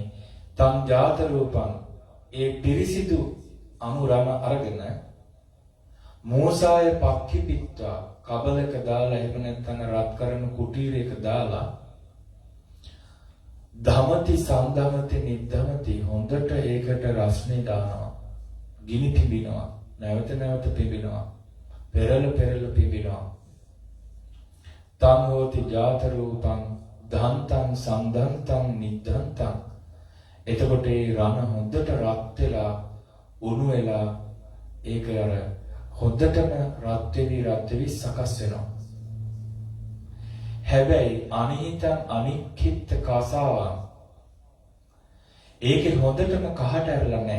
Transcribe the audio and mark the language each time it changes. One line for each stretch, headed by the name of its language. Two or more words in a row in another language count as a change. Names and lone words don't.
Pali: තම් ජාත රූපං
Sinhala: ඒ පිරිසිදු අමුරම අරගෙන
Pali: මෝසාය පක්ඛිපිත්වා
Sinhala: කබලක දාලා එහෙම නැත්නම් රත් කරන කුටීරයක දාලා
Pali: ධමති සන්ධමති නිද්ධමති
Sinhala: හොඳට ඒකට රස්නේ දානවා. ගිනි පිඹිනවා. නැවත පිඹිනවා. පෙරල පිඹිනවා.
Pali: තං හෝති ජාත රූපං ධන්තං සන්ධන්තං නිද්ධන්තං.
Sinhala: එතකොට ඒ රණ හොඳට රත් වෙලා උණු වෙලා ඒක අර හොඳටම රත් වෙවි සකස් වෙනවා. හැබැයි
Pali: අනිහිතං අනික්කිට කසාවන්
Sinhala: ඒකේ හොඳටම කහට ඇරලා නැහැ.